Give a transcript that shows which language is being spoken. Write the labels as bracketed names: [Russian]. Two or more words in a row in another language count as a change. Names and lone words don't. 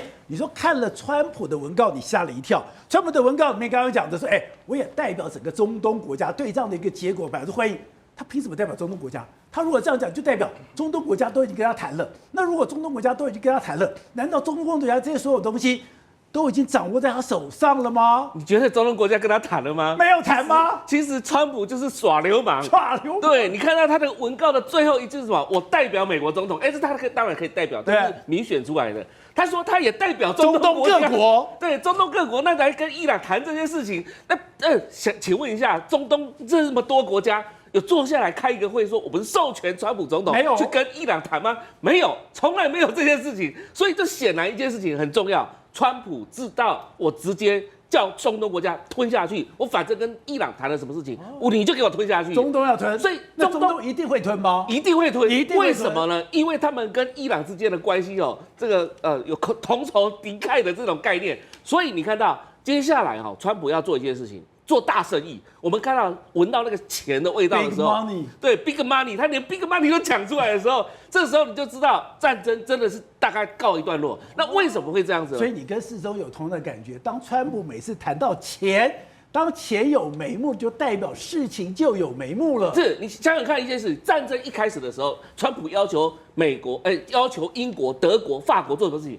[Chinese] 你說看了川普的文告，你嚇了一跳。川普的文告裡面剛剛講的說，我也代表整個中東國家對這樣的一個結果表示歡迎。他憑什麼代表中東國家？他如果這樣講，就代表中東國家都已經跟他談了。那如果中東國家都已經跟他談了，難道中東國家這些所有東西都已經掌握在他手上了嗎？你覺得中東國家跟他談了嗎？沒有談嗎？其實川普就是耍流氓。耍流氓。對，你看到他的文告的最後一句是什麼？我代表美國總統。這他當然可以代表，但是民選出來的。他說他也代表中東各國。对，中東各國，那來跟伊朗談這些事情。請問一下，中東這麼多國家。有坐下來開一個會，說我們授權川普總統去跟伊朗談嗎？沒有，從來沒有這件事情。所以這顯然一件事情很重要，川普知道我直接叫中東國家吞下去，我反正跟伊朗談了什麼事情，你就給我吞下去。中東要吞，所以中東一定會吞嗎？一定會吞，一定會吞。為什麼呢？因為他們跟伊朗之間的關係這個有同仇敵愾的這種概念，所以你看到接下來川普要做一件事情。做大生意，我們看到聞到那個錢的味道的時候， 對 [English] big money， [Chinese] 他連 [English] big money [Chinese] 都講出來的時候，這時候你就知道戰爭真的是大概告一段落。那為什麼會這樣子？所以你跟世忠有同樣的感覺，當川普每次談到錢，當錢有眉目，就代表事情就有眉目了。是你想想看一件事，戰爭一開始的時候，川普要求美國，要求英國、德國、法國做什麼事情？